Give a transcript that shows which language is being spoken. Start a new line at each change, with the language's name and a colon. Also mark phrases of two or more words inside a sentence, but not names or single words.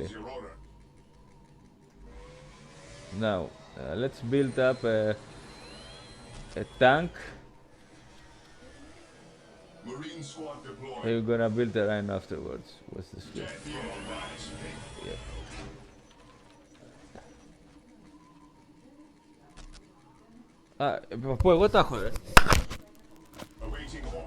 English: What's your order? Now, let's build up a tank. Marine squad deployed. We're gonna build a rhino afterwards. What's this good? Jet fuel rise. Yeah.
Greek: Α, πω, εγώ τα έχω, ρε.
English: Awaiting order.